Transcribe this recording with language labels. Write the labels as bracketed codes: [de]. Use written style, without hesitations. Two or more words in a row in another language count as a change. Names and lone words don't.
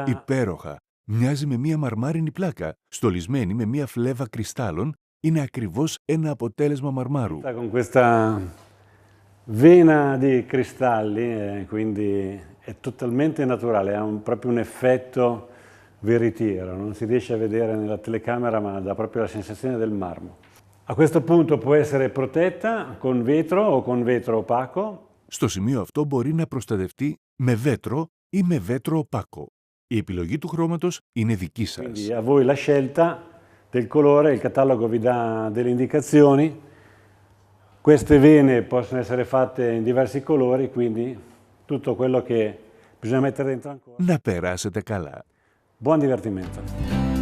[el] Υπέροχα! Μοιάζει με μία μαρμάρινη πλάκα, στολισμένη με μία φλέβα κρυστάλλων, είναι ακριβώς ένα αποτέλεσμα μαρμάρου. [it] Con questa vena di cristalli, quindi è totalmente naturale, ha proprio un effetto veritiero, non si riesce a vedere nella telecamera ma dà proprio la sensazione del marmo. A questo punto può essere protetta con vetro o con vetro opaco. [el] Στο σημείο αυτό μπορεί να προστατευτεί με βέτρο ή με [it] vetro opaco. [el] Η επιλογή του χρώματος είναι δική σας. [it] Quindi a voi la scelta del colore, il catalogo vi dà delle indicazioni. Queste vene possono essere fatte in diversi colori, quindi tutto quello che bisogna mettere dentro ancora. [el] Να περάσετε καλά. [it] Buon divertimento.